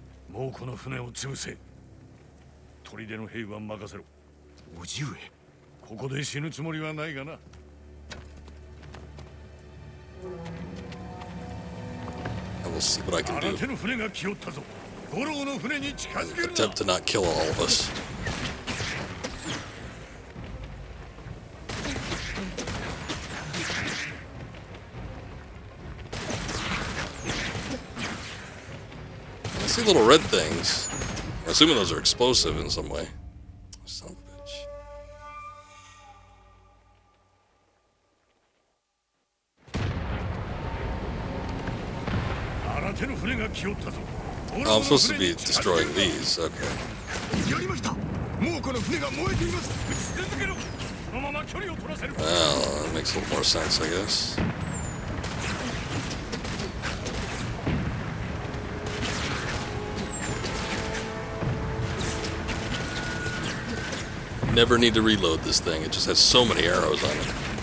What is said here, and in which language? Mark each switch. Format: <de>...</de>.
<ja>もうこの船を潰せ。砦の兵は任せろ。叔父上、ここで死ぬつもりはないがな。</ja> <en>I will see what I can</en> <ja>新手</ja> <en>do.</en> <ja>の船が来よったぞ。五郎の船に近づけるな。</ja> <en>Attempt to not kill all of us. I see little red things. I'm assuming those are explosive in some way. Son of a bitch.</en> <ja>新手の船が来よったぞ。</ja> <en>Oh, I'm supposed to be destroying these. Okay.</en> <ja>やりました。もうこの船が燃えています。</ja> <en>Well, that makes a little more sense, I guess. Never need to reload this thing. It just has so many arrows on it.</en>